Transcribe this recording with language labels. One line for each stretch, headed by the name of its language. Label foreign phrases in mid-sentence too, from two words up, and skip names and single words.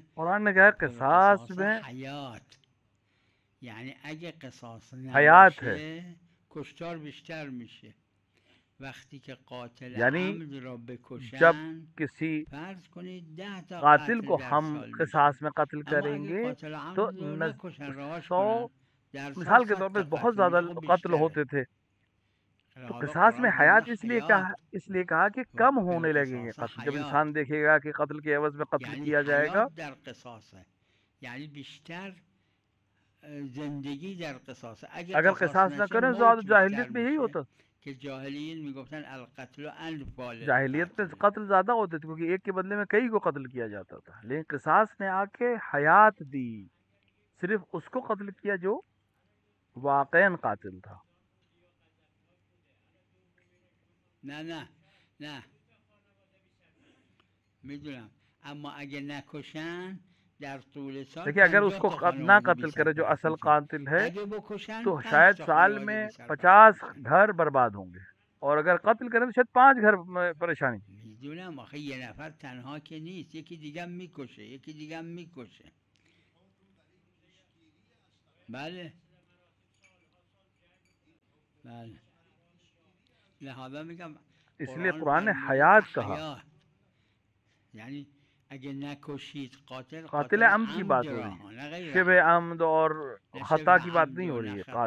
Hindi: कुरान ने कहा
Persian: و
Hindi: किसास
Persian: قصاص
Hindi: में
Persian: حیات، یعنی اگه قصاص
Hindi: हयात है,
Persian: نباشه کشتار بیشتر میشه. وقتی که قاتل
Hindi: यानी
Persian: عمد را
Hindi: जब
Persian: بکشن،
Hindi: किसी
Persian: فرض کنید 10 تا
Hindi: कातिल
Persian: قتل
Hindi: को
Persian: در
Hindi: हम
Persian: سال میشه.
Hindi: किसास में कत्ल
Persian: اما اگه
Hindi: करेंगे
Persian: قاتل عمد तो رو نکشن، رهاش 100 کنن، در سال
Hindi: मिसाल के 100 तौर पे
Persian: تا
Hindi: बहुत
Persian: قتل
Hindi: ज्यादा
Persian: میشه. خب
Hindi: कत्ल
Persian: بیشتره.
Hindi: होते थे, तो
Persian: لہذا
Hindi: किसास में
Persian: قرآن فرموده
Hindi: हयात
Persian: حیات
Hindi: इसलिए कहा कि
Persian: و
Hindi: कम होने लगेंगे
Persian: بالقصاص
Hindi: कत्ल. जब
Persian: حیات،
Hindi: इंसान देखेगा कि कत्ल के एवज में कत्ल
Persian: یعنی
Hindi: किया
Persian: حیات
Hindi: जाएगा,
Persian: در قصاصه، یعنی بیشتر زندگی در قصاصه. اگه
Hindi: अगर
Persian: قصاص
Hindi: किसास न
Persian: نشه
Hindi: करें
Persian: موت
Hindi: तो
Persian: بیشتر
Hindi: जाहिलियत में यही
Persian: میشه،
Hindi: होता.
Persian: که جاهلیین میگفتن
Arabic: القتل انفال
Hindi: जाहिलियत में
Persian: القتل.
Hindi: कत्ल ज्यादा होते थे क्योंकि एक के बदले में कई को कत्ल किया जाता था, लेकिन किसास ने आके हयात दी, सिर्फ उसको कत्ल किया जो वाकईन कातिल था.
Persian: نه نه نه میدونم، اما اگه نکشن در طول سال
Hindi: देखिए अगर
Persian: 50
Hindi: उसको
Persian: تا
Hindi: ना
Persian: خانواده
Hindi: कत्ल करे जो
Persian: بی‌سرپرست
Hindi: असल
Persian: میشن.
Hindi: कातिल है
Persian: اگه بکشن
Hindi: तो
Persian: 5
Hindi: शायद
Persian: تا
Hindi: साल
Persian: خانواده
Hindi: में
Persian: بی‌سرپرست
Hindi: 50 میشن. घर बर्बाद होंगे और अगर कत्ल करें तो शायद 5 घर में परेशानी.
Persian: میدونم آخه یه نفر تنها که نیست، یکی دیگه هم میکشه، یکی دیگه هم میکشه. بله بله. لہذا میگم
Hindi: इसलिए
Persian: قرآن
Hindi: कुरान ने
Persian: فرموده
Hindi: हयात
Persian: که
Hindi: कहा.
Persian: حیات، یعنی اگه نکشید قاتل،
Hindi: कातिल
Persian: قاتل
Hindi: अम्द की
Persian: عمد
Hindi: बात हो
Persian: را
Hindi: रही है,
Persian: نه غیر
Hindi: शिब
Persian: عمد،
Hindi: अम्द और
Persian: نه
Hindi: खता
Persian: شبه
Hindi: की बात
Persian: عمد
Hindi: नहीं
Persian: و
Hindi: हो रही
Persian: نه
Hindi: है.
Persian: خطا.